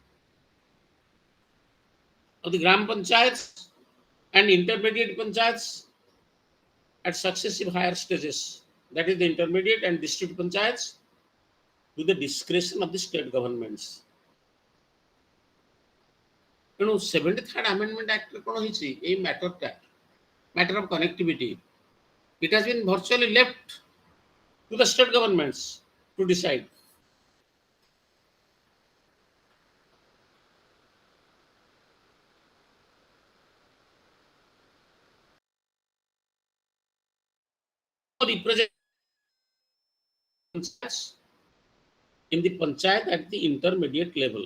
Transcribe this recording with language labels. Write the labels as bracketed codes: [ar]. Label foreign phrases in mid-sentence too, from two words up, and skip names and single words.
[en] of the Gram Panchayats and intermediate panchayats at successive higher stages, that is the intermediate and district panchayats, to the discretion of the state governments. [or] ତେଣୁ 73rd Amendment Act କ'ଣ ହେଇଛି ଏଇ ମ୍ୟାଟରଟା, [en] matter of connectivity, it has been virtually left to the state governments to decide. Represent in the panchayat at the intermediate level.